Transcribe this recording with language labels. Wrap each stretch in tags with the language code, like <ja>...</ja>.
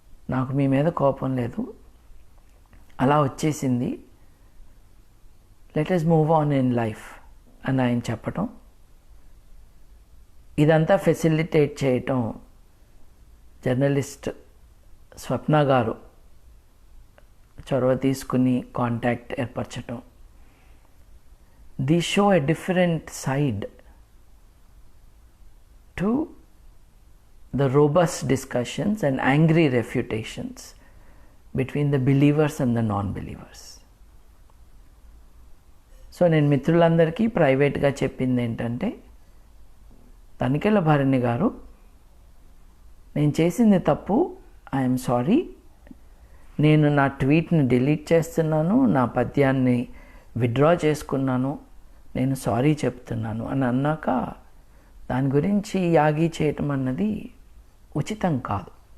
<te>నాకు మీ మీద కోపం లేదు, అలా వచ్చేసింది,</te> <en>let us move on in life</en> <te>అని ఆయన చెప్పటం, ఇదంతా ఫెసిలిటేట్ చేయటం జర్నలిస్ట్ స్వప్న గారు చొరవ తీసుకుని contact ఏర్పరచటం.</te> <en>The show a different side to the robust discussions and angry refutations between the believers and the non-believers.</en> <te>So నేను మిత్రులందరికీ ప్రైవేట్గా చెప్పింది ఏంటంటే, తనికెళ్ళ భరణి గారు, నేను చేసింది తప్పు,</te> <en>I'm sorry,</en> <te>నేను నా ట్వీట్ని డిలీట్ చేస్తున్నాను, నా పద్యాన్ని విత్డ్రా చేసుకున్నాను, నేను సారీ చెప్తున్నాను అని అన్నాక దాని గురించి యాగి చేయటం అన్నది ఉచితం కాదు.</te>